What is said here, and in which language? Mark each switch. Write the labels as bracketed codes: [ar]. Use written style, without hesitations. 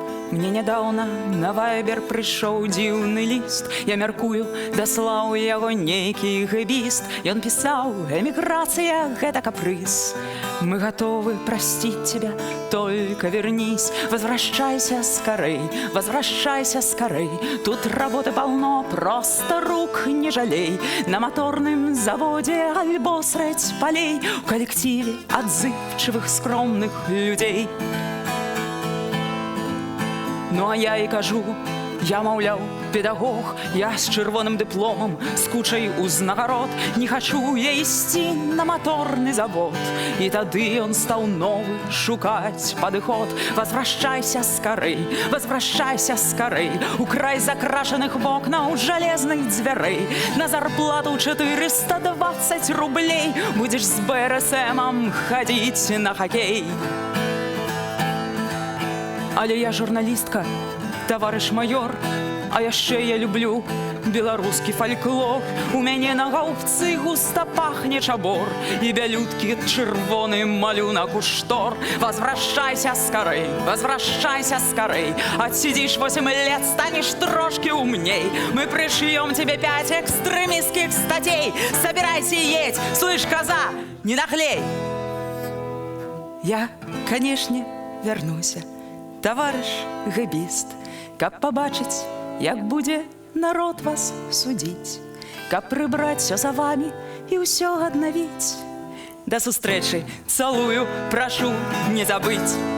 [be] Мне нядаўна на вайбер прыйшоў дзіўны ліст. Я мяркую, даслаў яго нейкі гэбіст. Ён пісаў: эміграцыя — гэта капрыз. [ru] Мы готовы простить тебя, только вернись. Возвращайся скорей, возвращайся скорей. Тут работы полно, просто рук не жалей. На моторном заводе альбо средь полей, в коллективе отзывчивых скромных людей. [be] Ну а я і кажу, я, маўляў, педагог, я з чырвоным дыпломам, з кучай узнагарод, не хачу я ісці на моторны завод. І тады ён стаў новы шукаць падыход. [ru] Возвращайся скорей, возвращайся скорей. [be] У край закрашаных вокнаў жалезных дзвярэй. На зарплату 420 рублей будзеш з БРСМам хадзіць на хакей. Але я журналістка, таварыш майор, а яшчэ я люблю беларускі фальклор. У мяне на гаубцы густа пахне чабор і бялюткі чырвоны малюнак у штор. [ru] Возвращайся скорей, возвращайся скорей. Отсидишь 8 лет, станешь трошки умней. Мы пришьем тебе 5 экстремистских статей. Собирайся и едь, слышь, коза, не нахлей. [be] Я, конечно, вернуся, таварыш гэбіст, каб пабачыць, як будзе народ вас судзіць, каб прыбраць [ru] всё за вами [be] і ўсё аднавіць. Да сустрэчы, цалую, прашу не забыць.